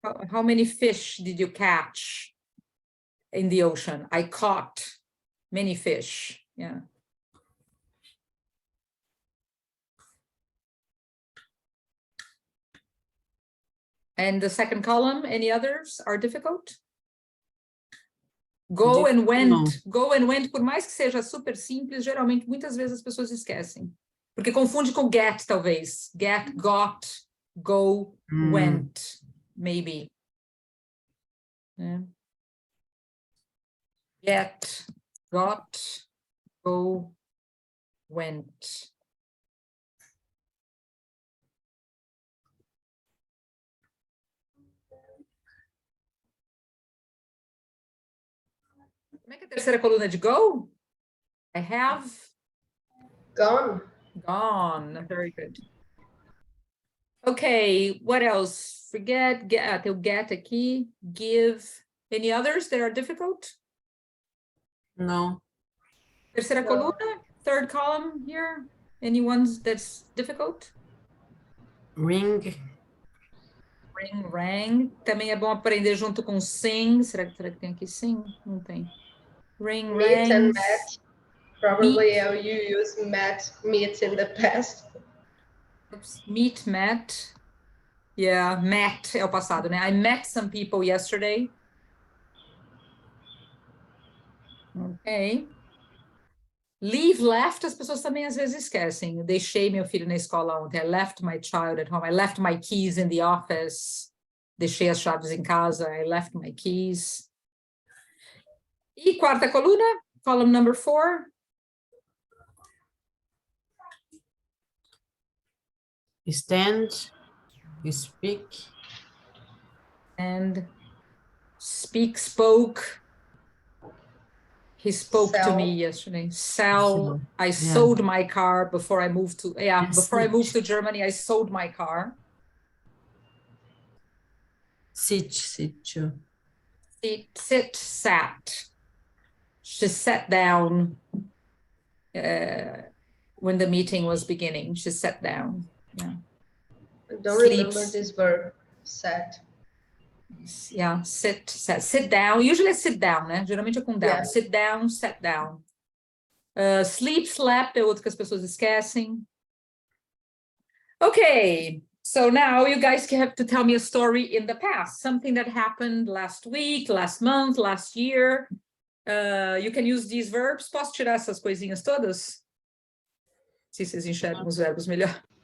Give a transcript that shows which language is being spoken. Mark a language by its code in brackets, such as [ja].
[en] How many fish did you catch in the ocean? I caught many fish. Yeah. And the second column, any others are difficult? Go and went. [pt] Go and went, por mais que seja super simples, geralmente, muitas vezes as pessoas esquecem. Porque confunde com get, talvez. Get, got, go, went, maybe. Yeah. [en] Get, got, go, went. [pt] Como é que é a terceira coluna de go? [en] I have Gone. Gone. Very good. Okay, what else? [pt] Forget, tem o get aqui. Give. [en] Any others that are difficult? No. [pt] Terceira [en] No. coluna, third column here. Any ones that's difficult? Ring. Ring, rang. [pt] Também é bom aprender junto com sing. Será que tem aqui sing? Não tem. Ring, [en] Meet and rangs. met. Probably you use meet in the past. Oops. Meet, met. [pt] Yeah, met é o passado, né? [en] I met some people yesterday. Ok. [pt] Leave, left, as pessoas também às vezes esquecem. Eu deixei meu filho na escola ontem. [en] I left my child at home. I left my keys in the office. [pt] Deixei as chaves em casa. [en] I left my keys. [pt] E quarta coluna, [en] column number 4. Stand. Speak. And speak, spoke. He spoke to me yesterday. Sell. I sold my car before I moved to, before I moved to Germany, I sold my car. [pt] Sítio. [en] Sat. She sat down when the meeting was beginning. She sat down. Yeah. I don't remember this verb. Sat. Yeah, sit down. Usually é sit down, né? [pt] Geralmente é com down. [en] Yeah. Sit down, sat down. [pt] Sleep, slept é outro que as pessoas esquecem. [en] Okay, so now you guys have to tell me a story in the past, something that happened last week, last month, last year. You can use these verbs. [pt] Posso tirar essas coisinhas todas? Se vocês enxergam os verbos melhor.